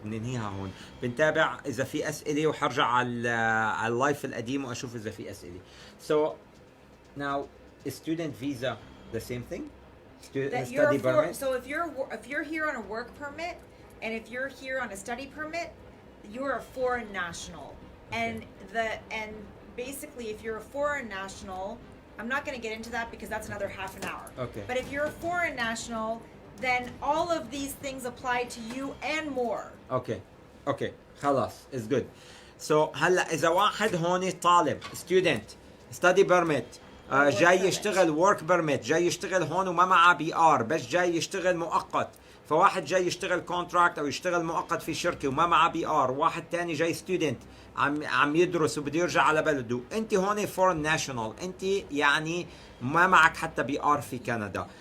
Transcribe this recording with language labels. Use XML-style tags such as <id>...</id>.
<ar>بننهيها هون، بنتابع إذا في أسئلة وحرجع على اللايف القديم وأشوف إذا في أسئلة.</ar> <en>So now student visa the same thing. Study permit. So if you're here on a work permit and if you're here on a study permit, you're a foreign national. And basically if you're a foreign national, I'm not going to get into that because that's another half an hour. Okay. But if you're a foreign national, then all of these things apply to you and more. Okay.</en> <ar>خلاص.</ar> <en>It's good.</en> <ar>So هلا إذا واحد هون طالب</ar> <en>student study permit</en> <ar>جاي يشتغل work permit، جاي يشتغل هون وما معه بي ار، بس جاي يشتغل مؤقت، فواحد جاي يشتغل contract او يشتغل مؤقت في شركة وما معه بي ار، واحد تاني جاي student عم يدرس وبده يرجع على بلده، انت هون foreign national، انت يعني ما معك حتى بي ار في كندا.</ar>